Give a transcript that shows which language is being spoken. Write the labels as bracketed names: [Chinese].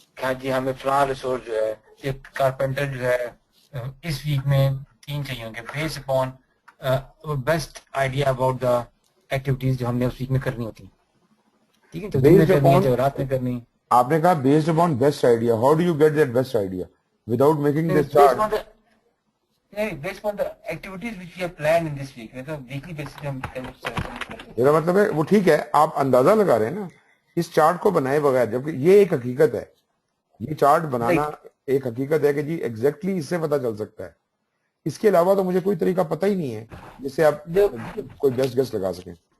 [Urdu] کہ ہاں جی ہمیں فلاں ریسورس جو ہے ایک کارپینٹر جو ہے اس ویک میں 3 چاہیے ہوں گے [English] based upon best idea about the activities [Urdu] جو ہم نے اس ویک میں کرنی ہوتی ہیں، ٹھیک ہے. تو دن میں [English] based [Urdu] کرنی ہے [English] upon, [Urdu] چاہے رات میں کرنی ہے. آپ نے کہا [English] Based upon best idea. How do you get that best idea without making this chart? Based on the activities which we have planned in this week. [Urdu] تو ویکلی بیسس پہ ہم میرا مطلب ہے وہ ٹھیک ہے، آپ اندازہ لگا رہے ہیں نا اس چارٹ کو بنائے بغیر، جبکہ یہ ایک حقیقت ہے، یہ چارٹ بنانا ایک حقیقت ہے کہ جی ایگزیکٹلی اس سے پتہ چل سکتا ہے. اس کے علاوہ تو مجھے کوئی طریقہ پتہ ہی نہیں ہے جس سے آپ کوئی بیسٹ گیس لگا سکیں.